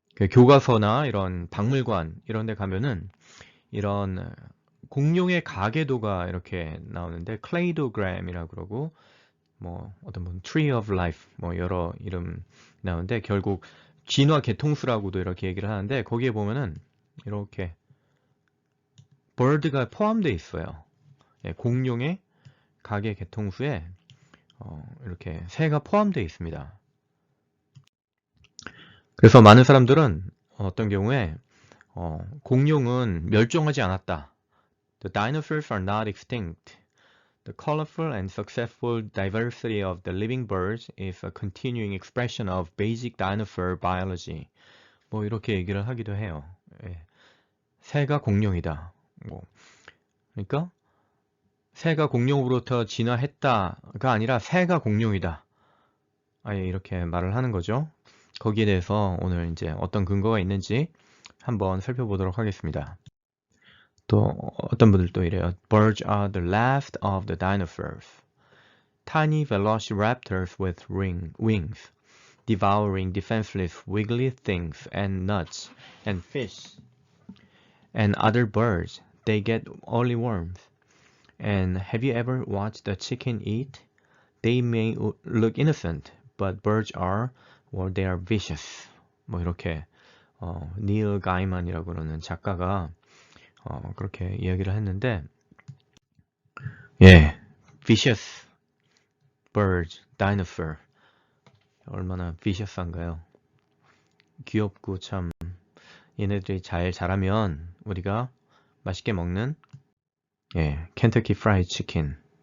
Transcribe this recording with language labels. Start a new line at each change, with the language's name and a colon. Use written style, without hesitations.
Korean: 교과서나 이런 박물관 이런 데 가면은 이런 공룡의 가계도가 이렇게 나오는데 클레이도그램이라고 그러고 뭐 어떤 분 Tree of Life 뭐 여러 이름 나오는데 결국 진화 계통수라고도 이렇게 얘기를 하는데 거기에 보면은 이렇게 bird가 포함되어 있어요. 예, 공룡의 가계 계통수에 이렇게 새가 포함되어 있습니다. 그래서 많은 사람들은 어떤 경우에 공룡은 멸종하지 않았다.
English: The dinosaurs are not extinct. The colorful and successful diversity of the living birds is a continuing expression of basic dinosaur biology.
Korean: 뭐 이렇게 얘기를 하기도 해요. 예, 새가 공룡이다. 뭐 그러니까 새가 공룡으로부터 진화했다가 아니라 새가 공룡이다. 아예 이렇게 말을 하는 거죠. 거기에 대해서 오늘 이제 어떤 근거가 있는지 한번 살펴보도록 하겠습니다. 또 어떤 분들도 이래요.
English: Birds are the last of the dinosaurs. Tiny velociraptors with wings, devouring defenseless wiggly things and nuts and fish and other birds. They get only worms. And have you ever watched a chicken eat? They may look innocent, but birds are, or they are vicious.
Korean: 뭐 이렇게 닐 가이만이라고 그러는 작가가 그렇게 이야기를 했는데, 예,
English: vicious birds, dinosaur.
Korean: 얼마나 vicious한가요? 귀엽고 참 얘네들이 잘 자라면 우리가 맛있게 먹는 켄터키 프라이드 치킨.